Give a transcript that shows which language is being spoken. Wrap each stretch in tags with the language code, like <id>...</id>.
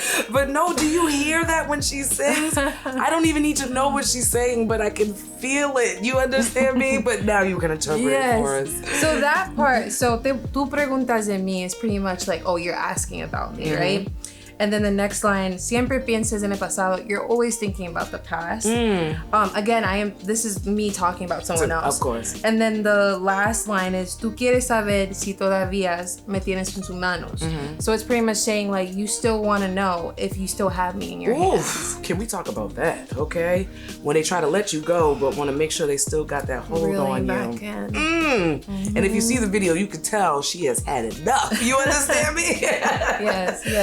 <en>But no, do you hear that when she sings? I don't even need to know what she's saying, but I can feel it. You understand me? But now you can interpret it for us. So that part,</en> <es>tú preguntas de mí</es> <en>is pretty much like, oh, you're asking about me, right? And then the next line,</en> <es>siempre piensas en el pasado.</es> <en>You're always thinking about the past. Again, this is me talking about someone else. Of course. And then the last line is,</en> <es>tú quieres saber si todavía me tienes en tus manos.</es> <en>So it's pretty much saying, like, you still want to know if you still have me in your hands. Can we talk about that, okay? When they try to let you go, but want to make sure they still got that hold on back you. in. And if you see the video, you can tell she has had enough. You understand me? Yes.</en>